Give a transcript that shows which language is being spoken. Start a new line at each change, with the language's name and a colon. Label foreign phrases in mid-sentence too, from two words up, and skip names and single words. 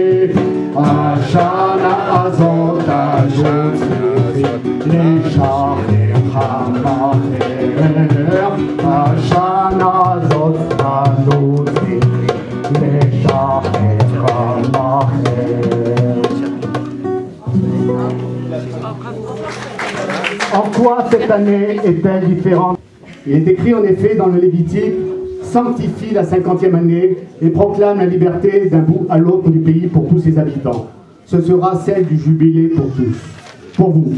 Hebrew: השנה הזאת אנו צריכים לשחרר מהר, השנה הזאת אנו צריכים לשחרר מהר.
French: En quoi cette année est-elle différente? Il est écrit en effet dans le Lévitique: sanctifie la 50e année et proclame la liberté d'un bout à l'autre du pays pour tous ses habitants. Ce sera celle du jubilé pour tous, pour vous.